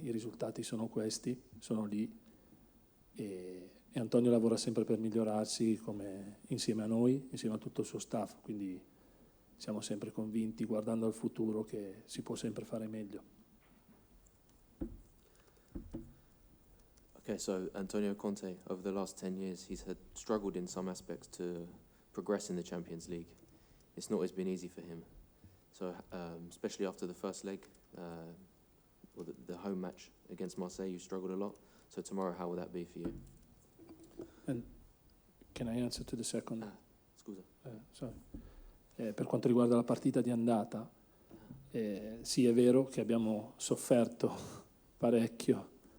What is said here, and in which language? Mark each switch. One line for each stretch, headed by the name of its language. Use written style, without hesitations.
Italian: I risultati sono questi, sono lì, e Antonio lavora sempre per migliorarsi, come insieme a noi, insieme a tutto il suo staff, quindi siamo sempre convinti, guardando al futuro, che si può sempre fare meglio.
English: Okay, so Antonio Conte, over the last 10 years, he's had struggled in some aspects to progress in the Champions League. It's not always been easy for him. So, especially after the first leg, or the home match against Marseille, you struggled a lot. So tomorrow, how will that be for you? And can I answer to the second?
Italian: Scusa.
English: Sorry.
Italian: Per quanto riguarda la partita di andata, sì, è vero che abbiamo sofferto parecchio.